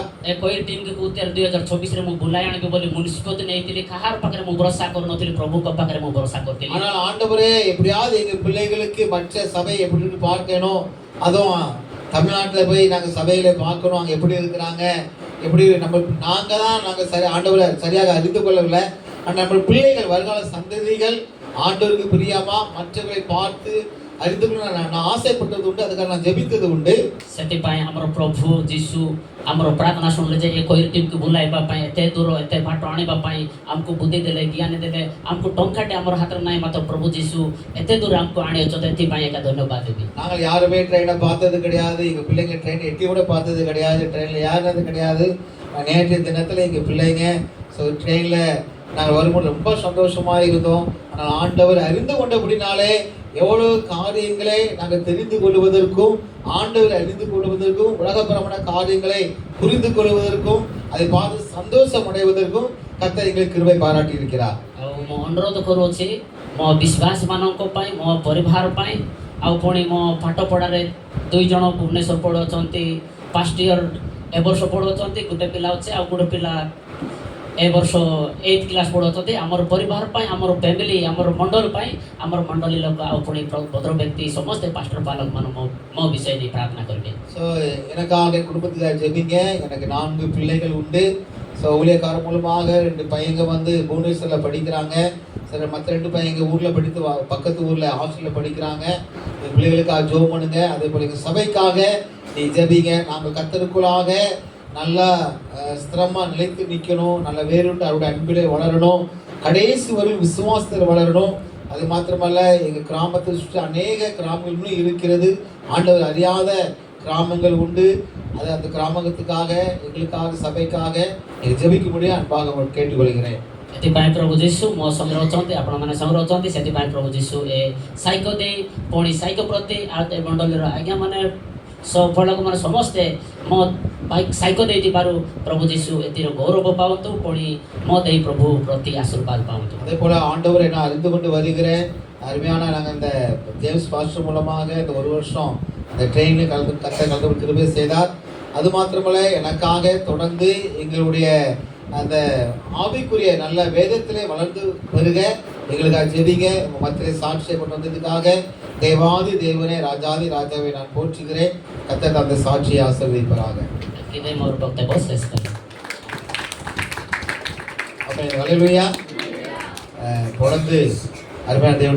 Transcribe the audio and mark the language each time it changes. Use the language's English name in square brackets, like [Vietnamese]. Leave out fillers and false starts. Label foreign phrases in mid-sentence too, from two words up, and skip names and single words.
[Odia] ଏ [English] choir teamକୁ [Odia] 2024ରେ ମୁଁ ବୁଲାଇ ଆଣିବି ବୋଲି ମୁଁ ନିଷ୍ପତ୍ତି ନେଇଥିଲି। କାହାର ପାଖରେ ମୁଁ ଭରସା କରୁନଥିଲି, ପ୍ରଭୁଙ୍କ ପାଖରେ ମୁଁ ଭରସା କରିଥିଲି। [Tamil] ஆனால் ஆண்டவரே எப்படியாவது எங்கள் பிள்ளைகளுக்கு மற்ற சபை எப்படி பார்க்கணும், அதுவும் தமிழ்நாட்டில் போய் நாங்கள் சபையில பார்க்கணும், அங்கே எப்படி இருக்கிறாங்க, எப்படி நாங்கள் ஆண்டவரை சரியாக அறிந்து கொள்ளவில்லை। நம்ம பிள்ளைகள் வருங்கால சந்ததிகள் ஆண்டவருக்கு பிரியமா மற்றவர்களை பார்த்து அறிந்து கொள்ள நான் ஆசைப்பட்டது உண்டு, அதுக்காக நான் ஜெபித்தது உண்டு। [Odia] ସେଥିପାଇଁ ଆମର ପ୍ରଭୁ ଯୀଶୁ ଆମର ପ୍ରାର୍ଥନା ଶୁଣିଲେ ଯେ ଏ [English] choir teamକୁ [Odia] ବୁଲାଇବା ପାଇଁ, ଏତେ ଦୂର ଏତେ ବାଟ ଆଣିବା ପାଇଁ ଆମକୁ ବୁଦ୍ଧି ଦେଲେ, ଜ୍ଞାନ ଦେଲେ। ଆମକୁ ଟଙ୍କାଟେ ଆମର ହାତରେ ନାହିଁ, ମାତ୍ର ପ୍ରଭୁ ଯୀଶୁ ଏତେ ଦୂର ଆମକୁ ଆଣିଅଛନ୍ତି, ଏଥିପାଇଁ ଏକା ଧନ୍ୟବାଦ ଦେବି। [Tamil] நாங்கள் யாருமே ட்ரெயினை பார்த்தது கிடையாது, எங்க பிள்ளைங்க ட்ரெயின் எட்டி கூட பார்த்தது கிடையாது, ட்ரெயினில் ஏறினது கிடையாது। நேற்றைய தினத்தில் எங்கள் பிள்ளைங்க ட்ரெயினில் நாங்கள் வரும்போது ரொம்ப சந்தோஷமாக இருந்தோம்। ஆனால் ஆண்டவர் அறிந்து கொண்டபடினாலே எவ்வளவு காரியங்களை நாங்கள் தெரிந்து கொள்வதற்கும், ஆண்டவர் அறிந்து கொள்வதற்கும், உலகபரமான காரியங்களை புரிந்து கொள்வதற்கும், அதை பார்த்து சந்தோஷம் அடைவதற்கும் கர்த்தர் எங்களுக்கு கிருபை பாராட்டி இருக்கிறார்। [Odia] ଆଉ ମୁଁ ଅନୁରୋଧ କରୁଅଛି, ମୋ ବିଶ୍ୱାସ ମାନଙ୍କ ପାଇଁ ମୋ ପରିବାର ପାଇଁ ଆଉ ପୁଣି ମୋ ପାଠ ପଢ଼ାରେ 2 ଜଣ ଭୁବନେଶ୍ୱର ପଢ଼ୁଛନ୍ତି, [English] first year [Odia] ଏ ବର୍ଷ ପଢ଼ୁଛନ୍ତି, ଗୋଟେ ପିଲା ଅଛି ଆଉ ଗୋଟେ ପିଲା ଏ ବର୍ଷ 8th କ୍ଲାସ୍ ପଢ଼ୁଛନ୍ତି। ଆମର ପରିବାର ପାଇଁ, ଆମର ଫ୍ୟାମିଲି, ଆମର ମଣ୍ଡଳ ପାଇଁ, ଆମର ମଣ୍ଡଳୀ ଲୋକ ଆଉ ପୁଣି ଭଦ୍ର ବ୍ୟକ୍ତି ସମସ୍ତେ ପାଷ୍ଟର ପାଲକ ମାନେ ମୋ ବିଷୟ ନେଇ ପ୍ରାର୍ଥନା କରିବେ। [Tamil] ஸோ எனக்காக குடும்பத்துக்காக ஜெபிங்க. எனக்கு 4 பிள்ளைகள் உண்டு. ஸோ ஊழியக்காரர் மூலமாக 2 பையங்க வந்து புவனேஸ்வரில் படிக்கிறாங்க. சில மற்ற 2 பையங்க ஊரில் படித்து பக்கத்து ஊரில் ஹாஸ்டலில் படிக்கிறாங்க. என் பிள்ளைகளுக்காக ஜெபம் பண்ணுங்க. அதே போல் எங்கள் சபைக்காக நீ ஜெபிங்க. நாங்கள் கர்த்தருக்குள்ளாக நல்லா ஸ்திரமாக நிலைத்து நிற்கணும், நல்ல வேறுண்டு அவருடைய அன்பிலே வளரணும், கடைசி வரையும் விசுவாசத்தில் வளரணும். அது மாத்திரமல்ல, எங்கள் கிராமத்தை சுற்றி அநேக கிராமங்கள் இன்னும் இருக்கிறது, ஆண்டவர் அறியாத கிராமங்கள் உண்டு. அது அந்த கிராமத்துக்காக எங்களுக்காக சபைக்காக நீங்கள் ஜெபிக்க முடியும் அன்பாக உங்களுக்கு கேட்டுக்கொள்கிறேன். [Odia] ସେଥିପାଇଁ ପ୍ରଭୁ ଯୀଶୁ ମୋ ସଙ୍ଗେ ରହୁଛନ୍ତି, ଆପଣମାନେ ସଙ୍ଗେ ରହୁଛନ୍ତି। ସେଥିପାଇଁ ପ୍ରଭୁ ଯୀଶୁ ଏ ସାଇକ ଦେଇ ପୁଣି ସାଇକ ପ୍ରତି ଆଉ ଏ ମଣ୍ଡଳୀର ଆଜ୍ଞାମାନେ ସଫଳକମାନେ ସମସ୍ତେ ମୋ ସାଇକ ଦେଇଥିବାରୁ ପ୍ରଭୁ ଯୀଶୁ ଏଥିର ଗୌରବ ପାଆନ୍ତୁ, ପୁଣି ମୋ ଦେଇ ପ୍ରଭୁ ପ୍ରତି ଆଶୀର୍ବାଦ ପାଆନ୍ତୁ। [Tamil] அதே போல் ஆண்டவரை நான் அறிந்து கொண்டு வருகிறேன். அருமையான நாங்கள் இந்த ஜேம்ஸ் பாஸ்டர் மூலமாக இந்த 1 வருஷம் அந்த ட்ரெயினில் கலந்து கிருபை செய்தார். அது மாத்திரமல்ல, எனக்காக தொடர்ந்து எங்களுடைய அந்த ஆவிக்குரிய நல்ல வேதத்திலே வளர்ந்து வருக, எங்களுக்காக ஜெபிங்க. உங்கள் மத்தியிலே சாட்சியை கொண்டு வந்ததுக்காக தேவாதி தேவனே ராஜாதி ராஜாவை நான் போற்றுகிறேன். கர்த்தர் அந்த சாட்சியை ஆசீர்வதிப்பாராக. [Odia] இது ମୋର ବକ୍ତବ୍ୟ ଶେଷ କଲି। [Tamil] அப்போ ஹல்லேலூயா. தொடர்ந்து அருமையான தேவனுடைய